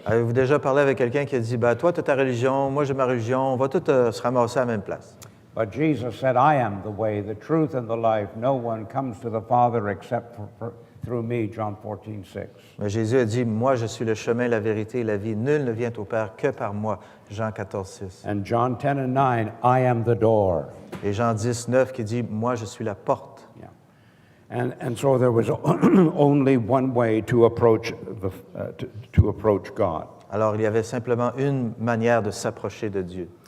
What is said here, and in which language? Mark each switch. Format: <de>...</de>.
<fr>Avez-vous déjà parlé avec quelqu'un qui a dit, toi, tu as ta religion, moi, j'ai ma religion, on va tous se ramasser à la même place?</fr> <en>But Jesus said, I am the way, the truth, and the life. No one comes to the Father except through me, John 14:6.</en> <fr>Mais Jésus a dit, moi, je suis le chemin, la vérité et la vie. Nul ne vient au Père que par moi, Jean 14:6.</fr> <en>And John 10:9, I am the door.</en> <fr>Et Jean 10:9 qui dit, moi, je suis la porte.</fr> <en>Yeah. And so there was only one way to approach to approach God.</en> <fr>Alors, il y avait simplement une manière de s'approcher de Dieu.</fr>